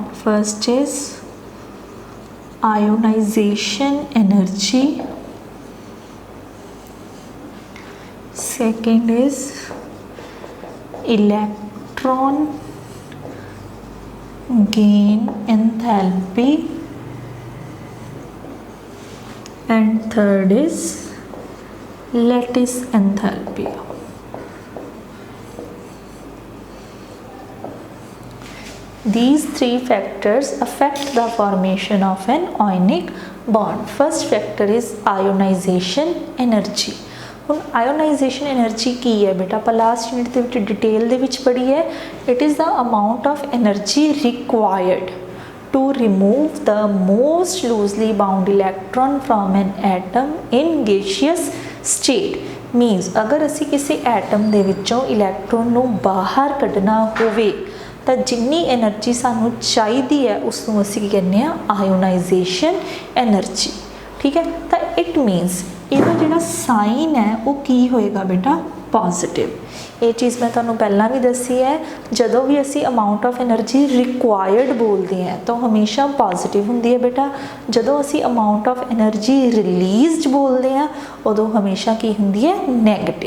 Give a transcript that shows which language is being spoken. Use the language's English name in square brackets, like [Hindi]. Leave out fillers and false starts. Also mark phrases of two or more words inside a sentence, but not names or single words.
[English] First is ionization energy, second is electron gain enthalpy, and third is lattice enthalpy. These three factors affect the formation of an ionic bond. First factor is ionization energy. [Punjabi] ਹੁਣ [English] ionization energy [Punjabi] ਕੀ ਹੈ ਬੇਟਾ, ਆਪਾਂ [English] last unit [Punjabi] ਦੇ ਵਿੱਚ ਡਿਟੇਲ ਦੇ ਵਿੱਚ ਪੜ੍ਹੀ ਹੈ. [English] It is the amount of energy required to remove the most loosely bound electron from an atom in gaseous state. [Punjabi] Means ਅਗਰ ਅਸੀ ਕਿਸੀ ਐਟਮ ਦੇ ਵਿਚੋਂ ਇਲੈਕਟ੍ਰੌਨ ਨੂੰ ਬਾਹਰ ਕੱਢਣਾ ਹੋਵੇ ਤਾਂ ਜਿੰਨੀ ਐਨਰਜੀ ਸਾਨੂੰ ਚਾਹੀਦੀ ਹੈ ਉਸਨੂੰ ਅਸੀ ਕੀ ਕਹਿਨੇ [English] ionization energy. [Hindi] ठीक है, तो [English] it means [Punjabi] ਇਹਦਾ ਜਿਹੜਾ ਸਾਈਨ ਹੈ ਉਹ ਕੀ ਹੋਏਗਾ ਬੇਟਾ, ਪੋਜ਼ਿਟਿਵ. ਇਹ ਚੀਜ਼ ਮੈਂ ਤੁਹਾਨੂੰ ਪਹਿਲਾਂ ਵੀ ਦੱਸੀ ਹੈ, ਜਦੋਂ ਵੀ ਅਸੀਂ [English] amount of energy required [Punjabi] ਬੋਲਦੇ ਹਾਂ ਤਾਂ ਹਮੇਸ਼ਾ ਪੋਜ਼ਿਟਿਵ ਹੁੰਦੀ ਹੈ ਬੇਟਾ. ਜਦੋਂ ਅਸੀਂ [English] amount of energy released [Punjabi] ਬੋਲਦੇ ਹਾਂ ਉਦੋਂ ਹਮੇਸ਼ਾ ਕੀ ਹੁੰਦੀ ਹੈ, ਨੈਗੇਟਿਵ.